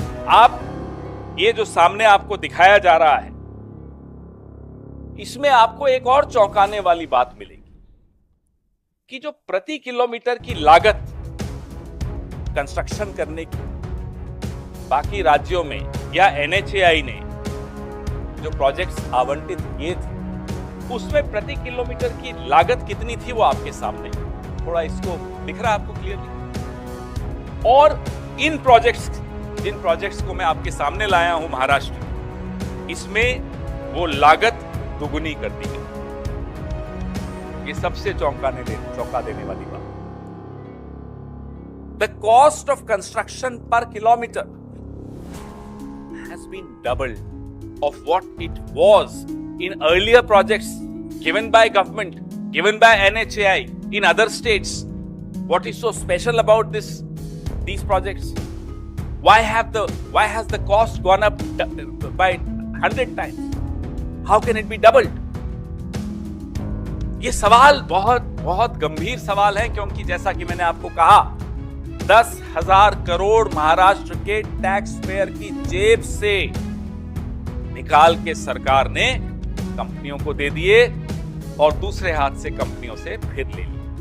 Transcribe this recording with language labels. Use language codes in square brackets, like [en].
[hi] आप ये जो सामने आपको दिखाया जा रहा है, इसमें आपको एक और चौंकाने वाली बात मिलेगी कि जो प्रति किलोमीटर की लागत कंस्ट्रक्शन करने की बाकी राज्यों में या NHAI ने जो प्रोजेक्ट्स आवंटित किए थे, उसमें प्रति किलोमीटर की लागत कितनी थी वो आपके सामने, थोड़ा इसको दिख रहा है आपको क्लियरली। और इन प्रोजेक्ट्स, जिन प्रोजेक्ट्स को मैं आपके सामने लाया हूं महाराष्ट्र, इसमें वो लागत दुगुनी कर दी गई। ये सबसे चौंका देने वाली बात। [en] The cost of construction per kilometer has been doubled of what it was in earlier projects given by government, given by NHAI in other states. What is so special about these projects? Why has the cost gone up by 100 times? How can it be doubled? [hi] ये सवाल बहुत बहुत गंभीर सवाल है, क्योंकि जैसा कि मैंने आपको कहा, 10,000 करोड़ महाराष्ट्र के टैक्स पेयर की जेब से निकाल के सरकार ने कंपनियों को दे दिए और दूसरे हाथ से कंपनियों से फिर ले लिए।